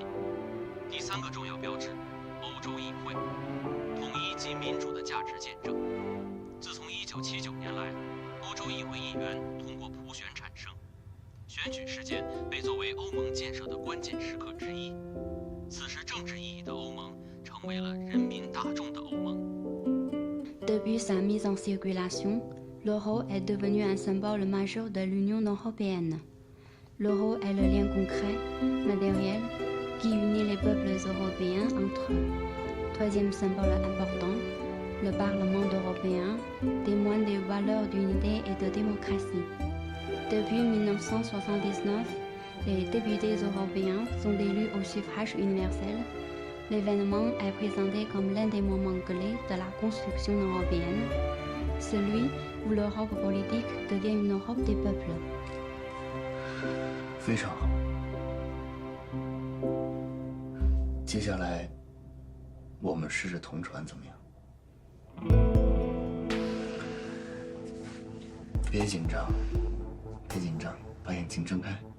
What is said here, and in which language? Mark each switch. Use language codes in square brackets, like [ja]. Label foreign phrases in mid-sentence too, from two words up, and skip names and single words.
[zh] 第3个重要标志，欧洲议会，统一及民主的价值见证。自从1979年来，欧洲议会议员通过普选产生，选举事件被作为欧盟建设的关键时刻之一。此时政治意义的欧盟成为了人民大众的欧盟。 [fr] Depuis sa mise en circulation, l'euro est devenu un symbole majeur de l'Union européenne. L'euro est le lien concret, matériel, qui unit les peuples européens entre eux. Troisième symbole important, le Parlement européen témoigne des valeurs d'unité et de démocratie. Depuis 1979, les députés européens sont élus au suffrage universel. L'événement est présenté comme l'un des moments clés de la construction européenne, celui où l'Europe politique devient une Europe des peuples. [zh] 非常好。接下来，我们试着同传，怎么样？别紧张，别紧张，把眼睛睁开。